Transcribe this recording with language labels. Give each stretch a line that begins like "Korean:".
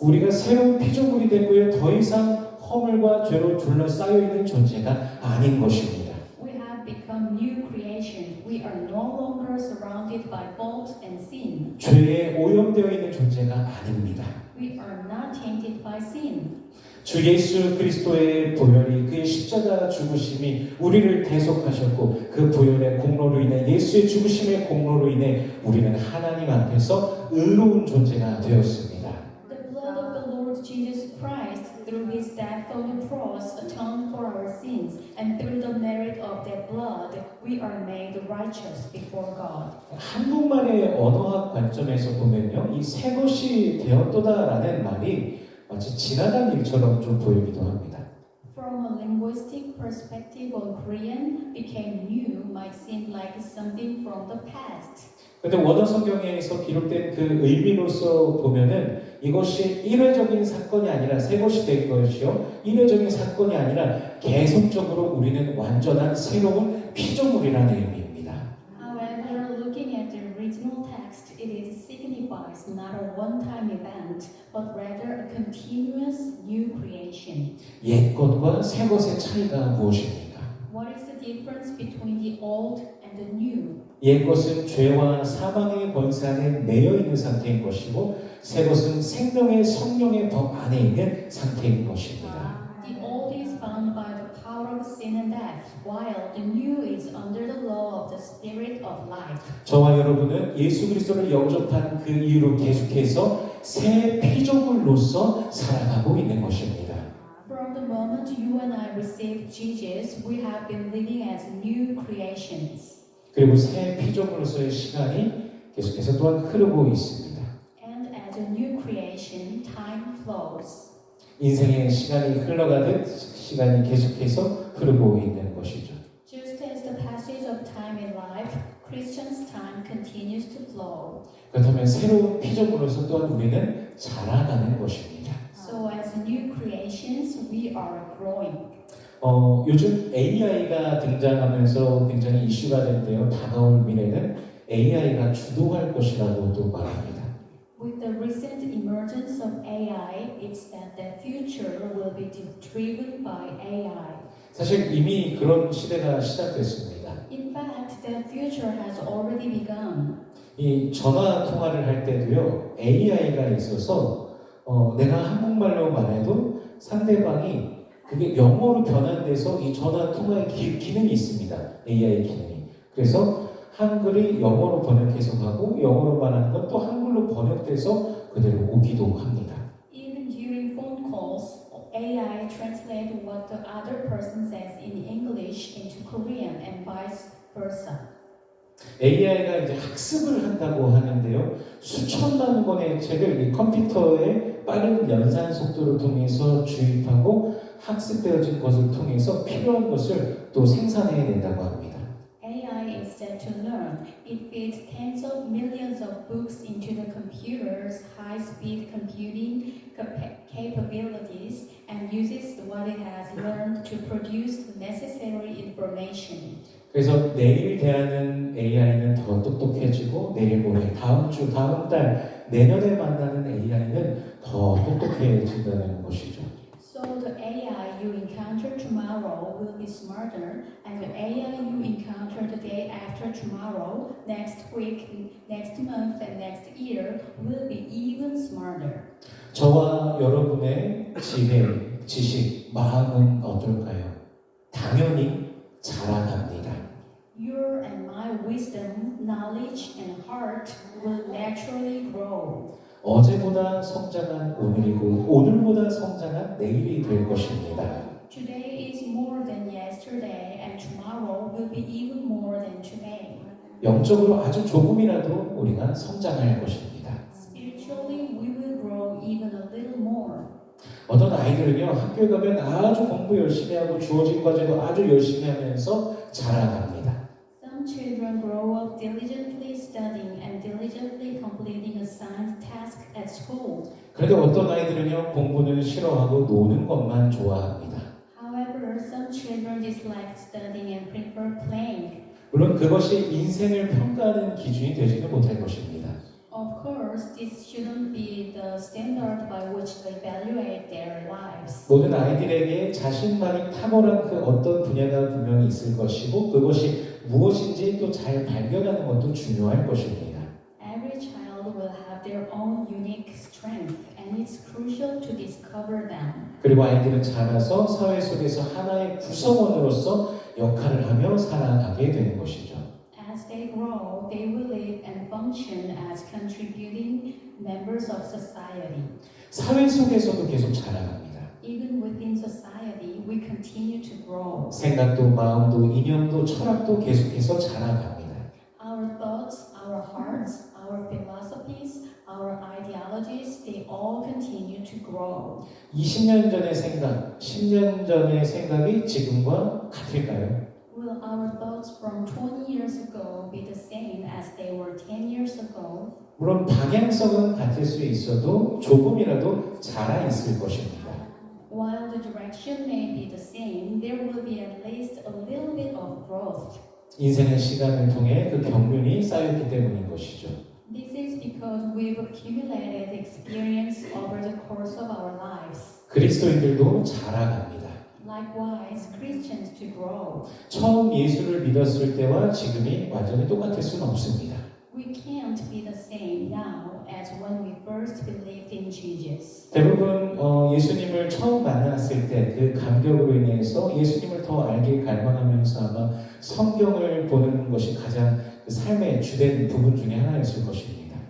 Korean: 우리가 새로운 피조물이 됐고요. 더 이상 허물과 죄로 둘러싸여 있는 존재가 아닌 것입니다.
English: We have become new creations. We are no longer surrounded by fault and sin.
Korean: 죄에 오염되어 있는 존재가 아닙니다.
English: We are not tainted by sin.
Korean: 주 예수 그리스도의 보혈이 그의 십자가 죽으심이 우리를 대속하셨고 그 보혈의 공로로 인해 예수의 죽으심의 공로로 인해 우리는 하나님 앞에서 의로운 존재가 되었습니다.
English: The blood of the Lord Jesus Christ, through his death on the cross, atoned for our sins, and through the merit of that blood, we are made righteous before God.
Korean: 한국말의 언어학 관점에서 보면요, 이 새 것이 되었도다라는 말이 마치 지나간 일처럼 좀 보이기도 합니다.
English: From a linguistic perspective on Korean, became new might seem like something from the past.
Korean: 그런데 원어 성경에서 기록된 그 의미로서 보면은 이것이 일회적인 사건이 아니라 새 것이 된 것이요, 일회적인 사건이 아니라 계속적으로 우리는 완전한 새로운 피조물이라는 의미입니다.
English: However, looking at the original text, it signifies not a one-time event, but rather a continuous new creation.
Korean: 옛 것과 새 것의 차이가 무엇입니까?
English: What is the difference between the old and and the new.
Korean: 옛 것은 죄와 사망의 권세 안에 매여 있는 상태인 것이고 새 것은 생명의 성령의 법 안에 있는 상태인 것입니다.
English: The old is bound by the power of sin and death, while the new is under the law of the Spirit of life.
Korean: 저와 여러분은 예수 그리스도를 영접한 그 이후로 계속해서 새 피조물로서 살아가고 있는 것입니다.
English: From the moment you and I received Jesus, we have been living as new creations.
Korean: 그리고 새 피조물로서의 시간이 계속해서 또한 흐르고 있습니다.
English: And as a new creation, time flows.
Korean: 인생의 시간이 흘러가듯 시간이 계속해서 흐르고 있는 것이죠.
English: Just as the passage of time in life, Christians' time continues to flow.
Korean: 그렇다면 새로운 피조물로서 또한 우리는 자라가는 것입니다.
English: So as new creations, we are growing.
Korean: 요즘 AI가 등장하면서 굉장히 이슈가 됐는데요. 다가올 미래는 AI가 주도할 것이라고도 말합니다.
English: With the recent emergence of AI, it's that the future will be driven by AI.
Korean: 사실 이미 그런 시대가 시작됐습니다.
English: In fact, that future has already begun.
Korean: 이 전화 통화를 할 때도요, AI가 있어서 내가 한국말로 말해도 상대방이 그게 영어로 변환돼서 이 전화 통화의 기능이 있습니다. AI 기능이. 그래서 한글이 영어로 번역해서 가고 영어로 말하는 건 또 한글로 번역돼서 그대로 오기도 합니다.
English: Even during phone calls, AI translates what the other person says in English into Korean and vice versa.
Korean: AI가 이제 학습을 한다고 하는데요. 수천만 권의 책을 이 컴퓨터의 빠른 연산 속도를 통해서 주입하고 학습되어진 것을 통해서 필요한 것을 또 생산해낸다고 합니다.
English: AI is set to learn. It feeds tens of millions of books into the computer's high-speed computing capabilities and uses what it has learned to produce the necessary information.
Korean: 그래서 내일 대하는 AI는 더 똑똑해지고 내일 모레, 다음 주, 다음 달, 내년에 만나는 AI는 더 똑똑해진다는 것이죠.
English: So the AI you encounter tomorrow will be smarter, and the AI you encounter the day after tomorrow, next week, next month, and next year will be even smarter.
Korean: 저와 여러분의 지혜, 지식, 마음은 어떨까요? 당연히 자라갑니다.
English: Your and my wisdom, knowledge, and heart will naturally grow.
Korean: 어제보다 성장한 오늘이고 오늘보다 성장한 내일이 될 것입니다.
English: Today is more than yesterday, and tomorrow will be even more than today.
Korean: 영적으로 아주 조금이라도 우리가 성장할 것입니다.
English: Spiritually, we will grow even a little more.
Korean: 어떤 아이들은요, 학교에 가면 아주 공부 열심히 하고 주어진 과제도 아주 열심히 하면서 자라갑니다.
English: Some children grow up diligently studying and diligently completing assigned tasks at school.
Korean: 그런데 어떤 아이들은요, 공부는 싫어하고 노는 것만 좋아합니다.
English: However, some children dislike studying and prefer playing.
Korean: 물론 그것이 인생을 평가하는 기준이 되지는 못할 것입니다.
English: Of course, this shouldn't be the standard by which they evaluate their lives.
Korean: 모든 아이들에게 자신만이 탁월한 그 어떤 분야가 분명히 있을 것이고 그것이 무엇인지 또 잘 발견하는 것도 중요할 것입니다.
English: Every child will have their own unique strength, and it's crucial to discover them.
Korean: 그리고 아이들은 자라서 사회 속에서 하나의 구성원으로서 역할을 하며 살아가게 되는 것이죠.
English: As they grow, they will live and function as contributing members of society.
Korean: 사회 속에서도 계속 자라갑니다.
English: Even within society, we continue to grow.
Korean: 생각도 마음도 이념도 철학도 계속해서 자라갑니다.
English: Our thoughts, our hearts, our philosophies, our ideologies, they all continue to grow.
Korean: 20년 전의 생각, 10년 전의 생각이 지금과 같을까요?
English: Will our thoughts from 20 years ago be the same as they were 10 years ago?
Korean: 물론 방향성은 같을 수 있어도 조금이라도 자라 있을 것입니다.
English: While the direction may be the same, there will be at least a little bit of growth.
Korean: 인생의 시간을 통해 그 경륜이 쌓였기 때문인 것이죠.
English: This is because we've accumulated experience over the course of our lives.
Korean: 그리스도인들도 자라갑니다.
English: likewise Christians to grow.
Korean: 처음 예수를 믿었을 때와 지금이 완전히 똑같을 수는 없습니다.
English: We can't be the same now as when we first believed in Jesus.
Korean: 대부분 예수님을 처음 만났을 때 그 감격으로 인해서 예수님을 더 알길 갈망하면서 아마 성경을 보는 것이 가장 그 삶의 주된 부분 중에 하나였을 것입니다.